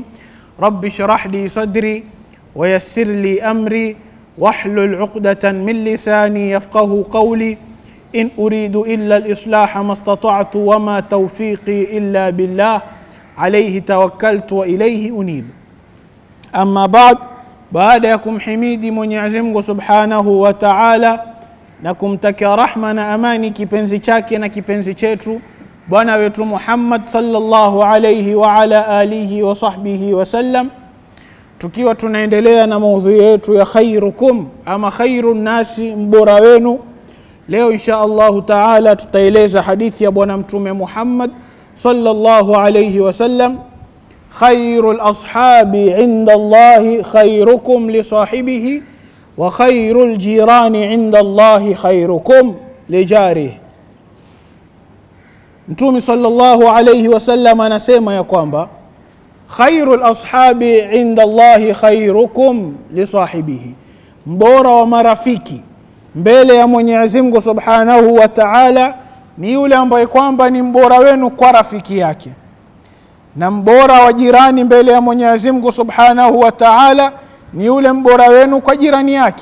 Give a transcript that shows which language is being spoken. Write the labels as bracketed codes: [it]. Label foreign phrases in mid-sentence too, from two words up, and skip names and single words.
[ar] رب اشرح لي صدري ويسر لي أمري واحلل عقدة من لساني يفقه قولي. إن أريد إلا الإصلاح ما استطعت وما توفيقي إلا بالله عليه توكلت وإليه أنيب. أما بعد، [sw] baada ya kumhimidi Mwenyezi Mungu [ar] سبحانه وتعالى [sw] na kumtakia rahma na amani kipenzi chake na kipenzi chetu bwana wetu Muhammad [ar] صلى الله عليه وعلى آله وصحبه وسلم, [sw] tukiwa tunaendelea na maudhui yetu ya [ar] خيركم أما خير الناس, [sw] mbora wenu. Leo [ar] إن شاء الله تعالى [sw] tutaeleza hadithi ya bwana mtume Muhammad [ar] صلى الله عليه وسلم: خير الأصحاب عند الله خيركم لصاحبه وخير الجيران عند الله خيركم لجاره. [sw] Mtume [ar] صلى الله عليه وسلم [sw] anasema ya kwamba [ar] خير الأصحاب عند الله خيركم لصاحبه, [sw] mbora wa marafiki mbele ya Mwenyezi Mungu [ar] سبحانه وتعالى [sw] ni yule ambaye kwamba ni mbora wenu kwa rafiki yake, na mbora wa jirani mbele ya Mwenyezi Mungu [ar] سبحانه وتعالى [sw] ni yule mbora wenu kwa jirani yake.